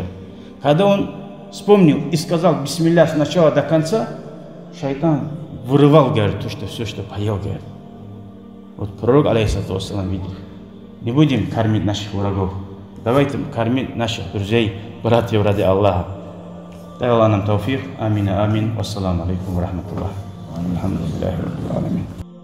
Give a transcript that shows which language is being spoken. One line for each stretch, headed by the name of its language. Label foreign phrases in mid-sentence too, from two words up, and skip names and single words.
Russian: Когда он вспомнил и сказал бисмилля с начала до конца, шайтан вырывал, говорит, все, что поел, говорит. Вот пророк,
Arabic: عليه الصلاة والسلام,
Russian: видел. Не будем кормить наших врагов. Давайте кормить наших друзей, братьев ради Аллаха. Дай Аллах нам тауфик.
Arabic: آمين آمين. والسلام عليكم ورحمة الله الحمد لله رب العالمين.